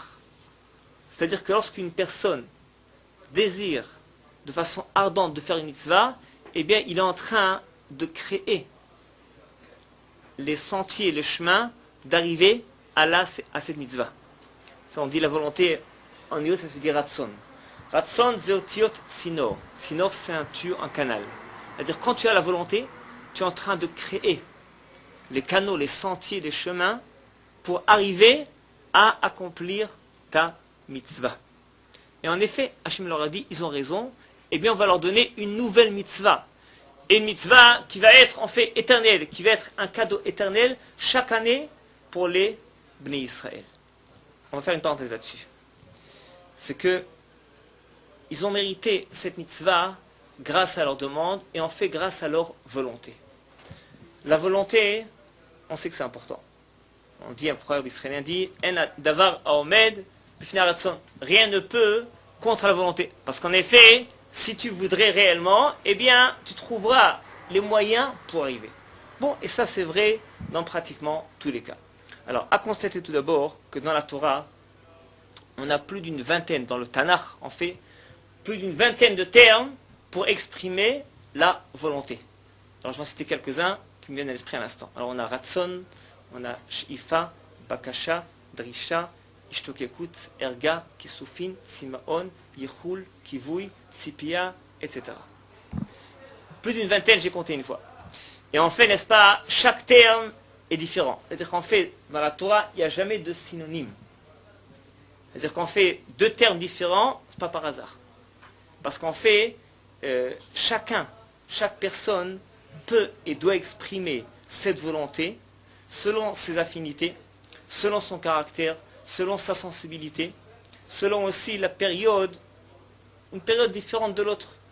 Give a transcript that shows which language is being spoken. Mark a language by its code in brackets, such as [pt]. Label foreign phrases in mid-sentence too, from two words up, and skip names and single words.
[fr] C'est-à-dire que lorsqu'une personne désire de façon ardente de faire une mitzvah, eh bien, il est en train de créer les sentiers, les chemins d'arriver à cette mitzvah. Ça, on dit la volonté, en hébreu, ça se dit ratson. [he] רצון, זה אותיות, צינור. Sinor, [fr] c'est un tuyau, un canal. C'est-à-dire, quand tu as la volonté, tu es en train de créer les canaux, les sentiers, les chemins pour arriver à accomplir ta mitzvah. Et en effet, Hachem leur a dit, ils ont raison, eh bien on va leur donner une nouvelle mitzvah. Et une mitzvah qui va être en fait éternelle, qui va être un cadeau éternel chaque année pour les Bnei Israël. On va faire une parenthèse là-dessus. C'est que ils ont mérité cette mitzvah grâce à leur demande et en fait grâce à leur volonté. La volonté, on sait que c'est important. On dit un proverbe israélien dit [he] אין דבר העומד בפני הרצון. [fr] Rien ne peut contre la volonté. Parce qu'en effet, si tu voudrais réellement, eh bien, tu trouveras les moyens pour arriver. Bon, et ça c'est vrai dans pratiquement tous les cas. Alors, à constater tout d'abord que dans la Torah, on a plus d'une vingtaine, dans le Tanakh, en fait, plus d'une vingtaine de termes pour exprimer la volonté. Alors, je vais en citer quelques-uns qui me viennent à l'esprit à l'instant. Alors, on a Ratson, on a [he] שאיפה, בקשה, דרישה, השתוקקות, ערגה, כיסופין, צימאון, ייחול, קיווי, ציפייה, [fr] etc. Plus d'une vingtaine, j'ai compté une fois. Et en fait, n'est-ce pas, chaque terme est différent. C'est-à-dire qu'en fait, dans la Torah, il n'y a jamais de synonyme. C'est-à-dire qu'en fait, deux termes différents, ce n'est pas par hasard. Parce qu'en fait, chaque personne peut et doit exprimer cette volonté selon ses affinités, selon son caractère, selon sa sensibilité, selon aussi la période, une période différente de l'autre.